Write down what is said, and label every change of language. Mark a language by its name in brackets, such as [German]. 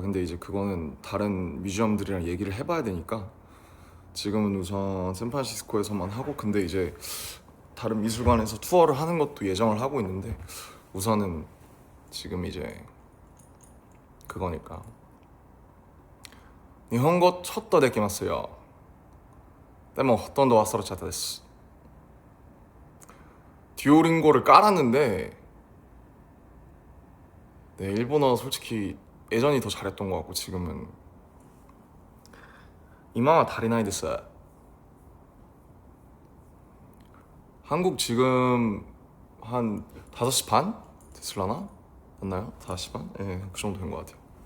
[Korean] 근데 이제 그거는 다른 뮤지엄들이랑 얘기를 해봐야 되니까 지금은 우선 샌프란시스코에서만 하고 근데 이제 다른 미술관에서 투어를 하는 것도 예정을 하고 있는데 우선은 지금 이제 그거니까. [Japanese] 日本語ちょっとできますよ。でもほとんど忘れちゃったです。 [Korean] 듀오링고를 깔았는데 네, 일본어 솔직히 예전이 더 잘했던 것 같고 지금은 [Japanese] 이마와 다리나이 [Korean] 됐어요. 한국 지금 한 5시 반? 됐을라나? 맞나요? 4시 반? 예, 그 정도 된 것 같아요.